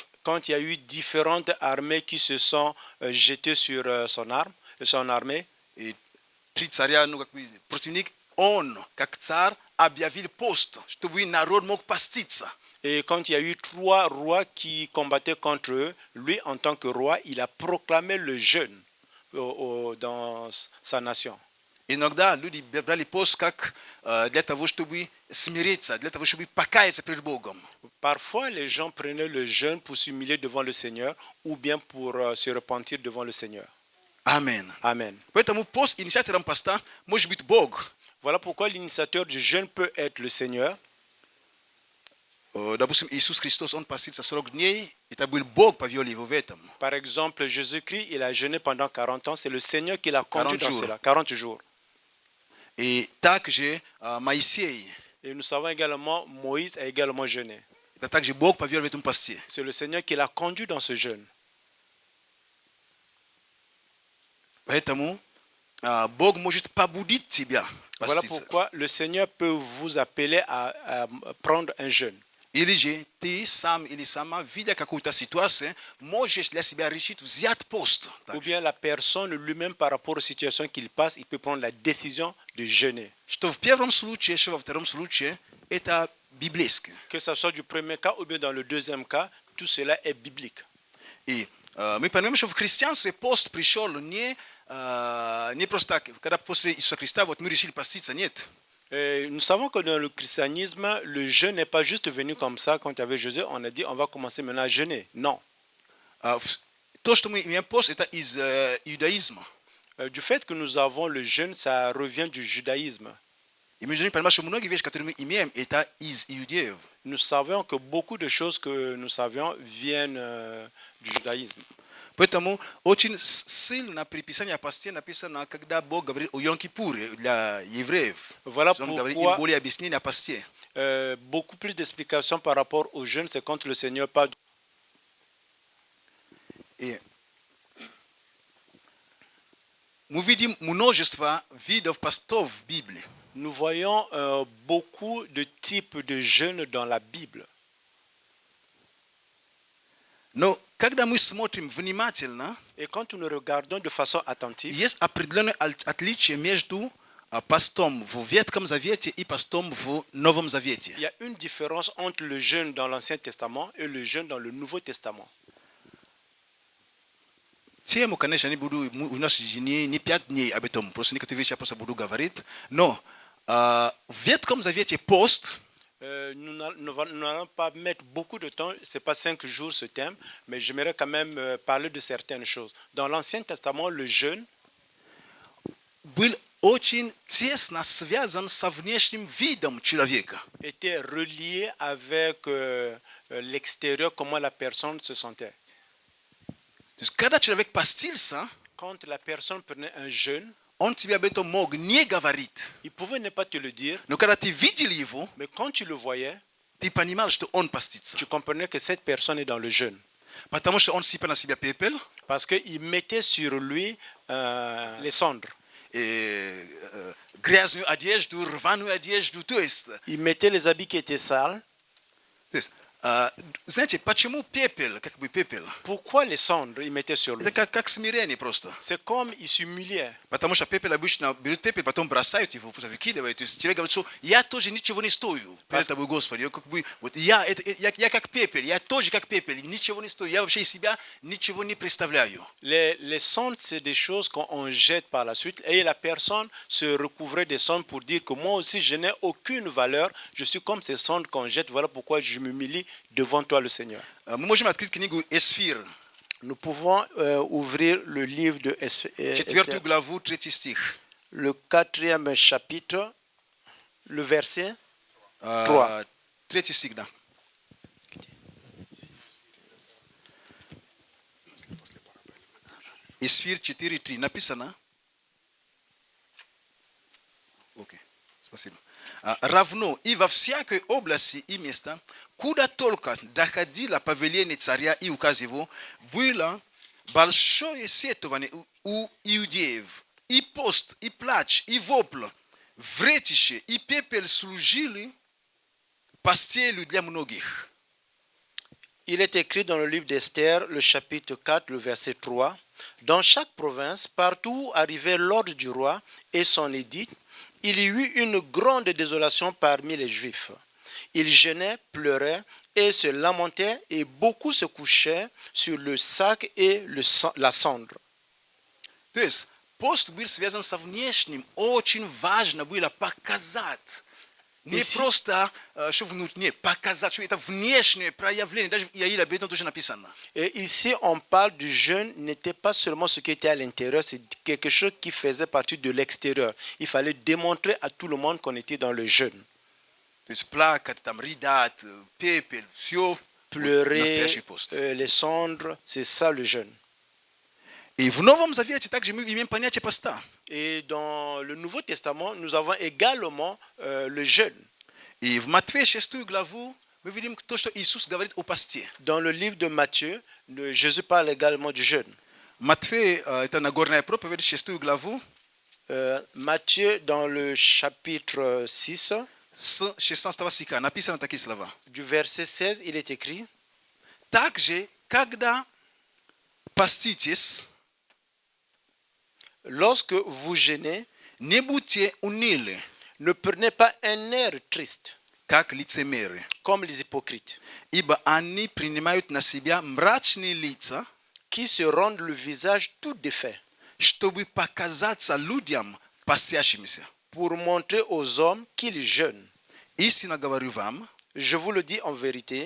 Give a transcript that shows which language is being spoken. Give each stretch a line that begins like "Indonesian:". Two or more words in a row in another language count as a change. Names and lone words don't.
French: Quand il y a eu différentes armées qui se sont jetées sur son armée,
Russian: И три царя, ну как бы противник, он, как царь, объявил пост, чтобы народ мог поститься.
French: et quand il y a eu 3 rois qui combattaient contre eux, lui, en tant que roi, il a proclamé le jeûne dans sa nation.
Russian: Иногда люди брали пост как для того, чтобы смириться, для того, чтобы покаяться перед Богом.
French: Parfois, les gens prenaient le jeûne pour s'humilier devant le Seigneur ou bien pour se repentir devant le Seigneur. Amen. Amen.
Russian: Поэтому пост инициатором поста может быть Бог.
French: Voilà pourquoi l'initiateur du jeûne peut être le Seigneur.
Russian: Допустим, Иисус Христос, он постился 40 дней, это был Бог, повел его в этом.
French: Par exemple, Jésus-Christ, il a jeûné pendant 40 ans. C'est le Seigneur qui l'a conduit 40 dans jours. cela. 40 jours.
Russian: И также Моисей,
French: Et nous savons également, Moïse a également jeûné.
Russian: это также Бог повел в этом посте.
French: C'est le Seigneur qui l'a conduit dans ce jeûne.
Russian: Поэтому Бог может побудить тебя
French: Voilà
Russian: поститься.
French: pourquoi le Seigneur peut vous appeler à prendre un jeûne.
Russian: Или же ты сам или сама, видя какую-то ситуацию, можешь для себя решить взять пост.
French: Ou bien la personne lui-même, par rapport aux situations qu'il passe, il peut prendre la décision de jeûner.
Russian: Что в первом случае, что во втором случае, это библейское.
French: Que ce soit du premier cas ou bien dans le deuxième cas, tout cela est biblique.
Russian: И мы понимаем, что в христианстве пост пришел не просто так, когда после Иисуса Христа вот мы решили поститься, нет.
French: Nous savons que dans le christianisme, le jeûne n'est pas juste venu comme ça. Quand il y avait Jésus, on a dit on va commencer maintenant à jeûner. Non.
Russian: То, что мы имеем пост, это из иудаизма.
French: Du fait que nous avons le jeûne, ça revient du judaïsme.
Russian: И мы должны понимать, что многие вещи, которые мы имеем, это из иудеев.
French: Nous savons que beaucoup de choses que nous savions viennent du judaïsme.
Russian: Поэтому очень сильно приписание пасте написано, когда Бог говорит о Йом-Кипур для евреев.
French: Voilà
Russian: Он говорит им
French: pourquoi
Russian: более объяснение о пасте.
French: beaucoup plus d'explications par rapport aux jeûnes, c'est quand le Seigneur parle.
Russian: И мы видим множество видов постов в Библии.
French: Nous voyons beaucoup de types de jeûnes dans la Bible.
Russian: Но когда мы смотрим внимательно,
French: Et quand nous regardons de façon attentive,
Russian: есть определенное отличие между постом в Ветхом Завете и постом в Новом Завете.
French: il y a une différence entre le jeûne dans l'Ancien Testament et le jeûne dans le Nouveau Testament.
Russian: Тему, конечно, не буду, у нас не 5 дней об этом, просто некоторые вещи я просто буду говорить. Но в Ветхом Завете пост,
French: Nous n'allons pas mettre beaucoup de temps, ce n'est pas 5 jours ce thème, mais j'aimerais quand même parler de certaines choses. Dans l'Ancien Testament, le jeûne
Russian: был очень тесно связан со внешним видом человека.
French: était relié avec l'extérieur, comment la personne se sentait.
Russian: То есть, когда человек постился,
French: Quand la personne prenait un jeûne,
Russian: он тебе об этом мог не говорить.
French: il pouvait ne pas te le dire,
Russian: Но когда ты видел его,
French: mais quand tu le voyais,
Russian: ты понимал, что он постится.
French: tu comprenais que cette personne est dans le jeûne.
Russian: Потому что он сыпал на себя пепел,
French: Parce qu'il mettait sur lui les cendres.
Russian: Грязную одежду, рваную одежду. То есть,
French: Il mettait les habits qui étaient sales.
Russian: знаете, почему пепел, как бы пепел?
French: Pourquoi les cendres il mettait sur lui?
Russian: Это как смирение просто.
French: C'est comme il s'humiliait.
Russian: Потому что пепел обычно берут пепел, потом бросают его, просто выкидывают. То есть человек говорит, что я тоже ничего не стою перед тобой, Господи. Я, как бы, вот я как пепел, я тоже как пепел, ничего не стою. Я вообще из себя ничего не представляю.
French: Les cendres, c'est des choses qu'on jette par la suite. Et la personne se recouvrait des cendres pour dire que moi aussi, je n'ai aucune valeur. Je suis comme ces cendres qu'on jette. Voilà pourquoi je m'humilie devant toi, le Seigneur.
Russian: Мы можем открыть книгу Эсфир,
French: Nous pouvons ouvrir le livre de
Russian: 4 главу, 3 стих.
French: le 4e chapitre, le verset 3.
Russian: 3 стих, да. Эсфир 4:3 написано. Окей, спасибо. Равно и во всякой области и места, куда только доходило повеление царя и указ его, было большое сетование у иудеев. И пост, и плач, и вопль, вретище, и пепел служили постелью для многих.
French: Il est écrit dans le livre d'Esther, le chapitre 4, le verset 3. Dans chaque province, partout où arrivait l'ordre du roi et son édit, il y eut une grande désolation parmi les Juifs. Ils gênaient, pleuraient et se lamentaient, et beaucoup se couchaient sur le sac et la cendre.
Russian: То есть пост был связан со внешним. Очень важно было показать. Не просто, что внутреннее, показать, что это внешнее проявление. Даже в Иаиле об этом тоже написано.
French: Et ici, on parle du jeûne, n'était pas seulement ce qui était à l'intérieur, c'est quelque chose qui faisait partie de l'extérieur. Il fallait démontrer à tout le monde qu'on était dans le jeûne.
Russian: То есть плакать, там, рыдать, пепел, все.
French: Pleurer,
Russian: Настоящий пост.
French: les cendres, c'est ça le jeûne.
Russian: И в Новом Завете также мы имеем понятие поста.
French: Et dans le Nouveau Testament, nous avons également le jeûne.
Russian: И в Матфея 6 главу мы видим то, что Иисус говорит о посте.
French: Dans le livre de Matthieu, Jésus parle également du jeûne.
Russian: Матфей, это Нагорная проповедь, 6 главу,
French: Matthieu, dans le chapitre 6,
Russian: с 16 стиха написано такие слова.
French: du verset 16, il est écrit:
Russian: Также, когда поститесь,
French: lorsque vous jeûnez,
Russian: не будьте унылы,
French: ne prenez pas un air triste,
Russian: как лицемеры,
French: comme les hypocrites,
Russian: ибо они принимают на себя мрачные лица,
French: qui se rendent le visage tout défait,
Russian: чтобы показаться людям постящимися.
French: pour montrer aux hommes qu'ils jeûnent.
Russian: Истинно говорю вам,
French: Je vous le dis en vérité,